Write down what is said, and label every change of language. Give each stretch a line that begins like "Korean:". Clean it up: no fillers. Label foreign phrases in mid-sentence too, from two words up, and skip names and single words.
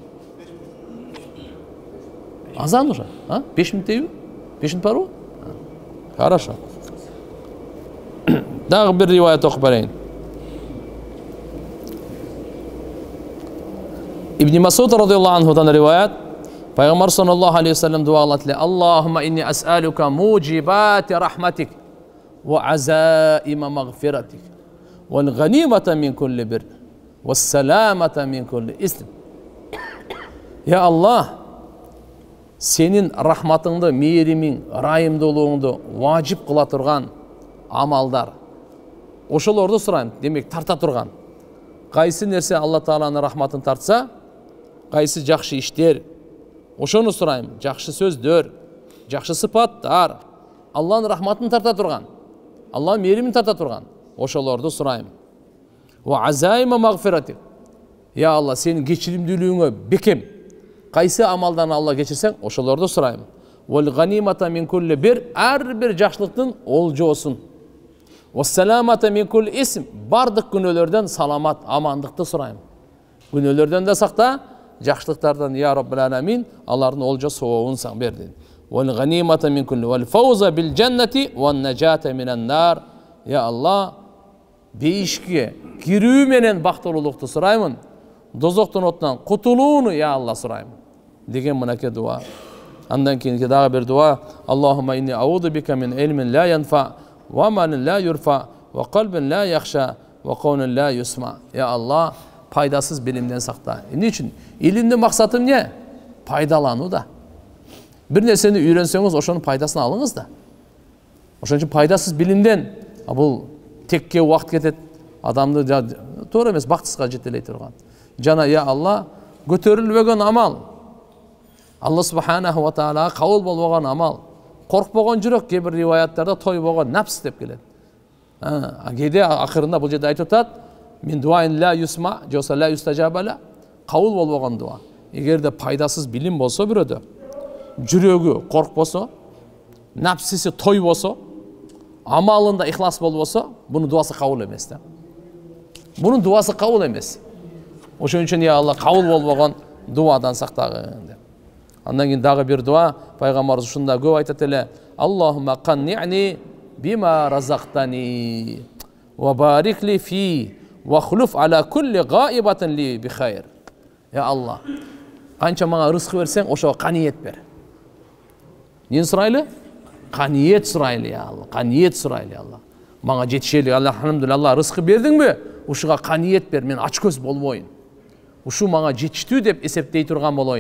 Kyrgyz: Азан уже, 5 минут дейби? 5 минут барбы? Хорошо. Дагы бир риваят окуп берейин. Ибн Масуд
Arabic: رضي الله عنه
Kyrgyz: риваят. Пайгамбар
Arabic: صلى الله عليه وسلم
Kyrgyz: дуа кылат эле:
Arabic: اللهم إني أسألك موجبات رحمتك وعزائم مغفرتك والغنيمة من كل بر والسلامة من كل إثم.
Kyrgyz: Я Аллах, сенин рахматыңды, мейримиң, ырайымдуулугуңду важип кыла турган амалдар. Ошолорду сурайм, демек тарта турган. Кайсы нерсе Алла Тааланын рахматын тартса, кайсы жакшы иштер, ошону сурайм. Жакшы сөздөр, жакшы сыпаттар, Алланын рахматын тарта турган, Алланын мейримин тарта турган, ошолорду сурайм.
Arabic: وعزائم مغفرتك يا الله,
Kyrgyz: сенин кечиримдүүлүгүңө бекем. Кайсы амалдан Алла кечирсең, ошолорду сурайм.
Arabic: والغنيمة من كل بر,
Kyrgyz: ар бир жакшылыктын олжоосун.
Arabic: والسلامة من كل إثم,
Kyrgyz: бардык күнөөлөрдөн саламат, амандыкты сурайм. Күнөөлөрдөн да сакта, жакшылыктардан
Arabic: يا رب العالمين,
Kyrgyz: алардын олжо сообун саң берди.
Arabic: والغنيمة من كل والفوز بالجنة والنجاة من النار.
Kyrgyz: Я Алла, бейишке кирүү менен бактылуулукту сураймын. Дозоктун отунан кутулууну я Алла сурайм. Деген мынакей дуа. Андан кийинки дагы бир дуа.
Arabic: اللهم إني أعوذ بك من علم لا ينفع وعمل لا يرفع وقلب لا يخشع وقول لا يسمع.
Kyrgyz: Я Алла, пайдасыз билимден сакта. Эмне үчүн? Илимдин максаты эмне? Пайдалануу да. Бир нерсени үйрөнсөңүз, ошонун пайдасын алыңыз да. Ошон үчүн пайдасыз билимден бул текке убакыт кетет. Адамды туура эмес бактысызга жетелей турган. Жана я Алла, көтөрүлбөгөн амал.
Arabic: الله سبحانه وتعالى
Kyrgyz: кабыл болбогон амал. Коркпогон жүрөк, кээ бир риваяттарда тойбогон напс деп келет. Кээде акырында бул жерде айтып атат,
Arabic: من دعاء لا يسمع جوسا لا يستجاب له,
Kyrgyz: кабыл болбогон дуа. Эгерде пайдасыз билим болсо бирөөдө, жүрөгү коркпосо, напсиси тойбосо, амалында ихлас болбосо, бунун дуасы кабыл эмес да. Бунун дуасы кабыл эмес. Ошон үчүн я Алла, кабыл болбогон дуадан сактагын деп. Андан кийин дагы бир дуа, пайгамбарыбыз ушунда көп айтат эле:
Arabic: اللهم قنعني بما رزقتني وبارك لي في واخلف على كل غائبة لي بخير.
Kyrgyz: Я Алла, канча мага рызык берсең, ошого каниет бер. Эмне сурайлы? Каниет сурайлы я Алла, каниет сурайлы Алла. Мага жетишели, алхамдулилlah, рызык бердиңби? Ушуга каниет бер, мен ач көз болбойн. Ушу мага жетиштүү деп эсептей турган болоюн.